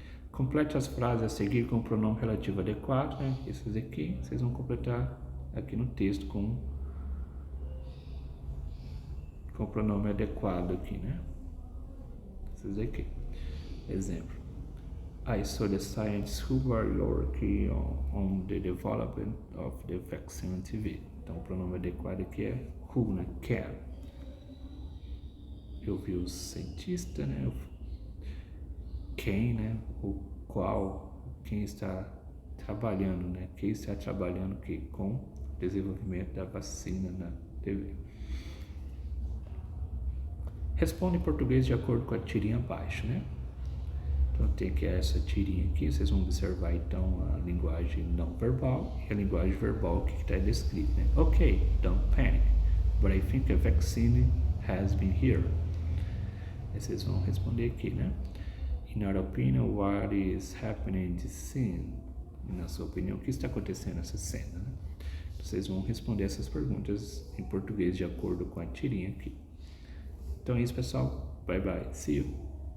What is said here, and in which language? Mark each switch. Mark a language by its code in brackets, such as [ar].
[pt] Complete as frases a seguir com o pronome relativo adequado, né? Esses aqui, vocês vão completar aqui no texto com o pronome adequado aqui, né? Esses aqui. Exemplo. [en] I saw the scientists who were working on the development of the vaccine TV. [pt] Então, o pronome adequado aqui é who, né? Can. Eu vi o cientista, né? Quem, né? O qual, quem está trabalhando, né? Quem está trabalhando aqui com o desenvolvimento da vacina na TV. Responde em português de acordo com a tirinha abaixo, né? Então tem aqui essa tirinha aqui, vocês vão observar então a linguagem não verbal e a linguagem verbal que está descrita, né? [en] Ok, don't panic, but I think a vaccine has been here. [pt] Aí vocês vão responder aqui, né? [en] In our opinion, what is happening in this scene? [pt] Na sua opinião, o que está acontecendo nessa cena, né? Vocês vão responder essas perguntas em português de acordo com a tirinha aqui. Então é isso, pessoal. [en] Bye bye. See you.